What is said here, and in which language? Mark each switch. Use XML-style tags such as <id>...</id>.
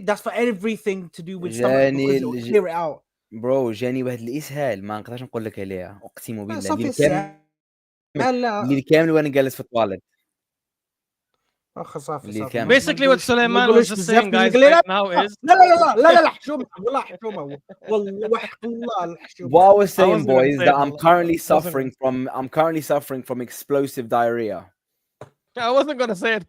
<en>That's for everything to do with stomach because it will clear it out.</en> <ar>برو جاني واحد الاسهال ما نقدرش نقول لك عليها اقسم بالله اللي كامل وانا جالس في الطواليت.</ar> <en>Basically what Suleiman was just saying, guys, right now is</en> <ar>لا حشومه والله حشومه والله والله الحشومه.</ar> <en>What I was saying, boys, that I'm currently suffering from explosive diarrhea. I wasn't gonna say it.</en>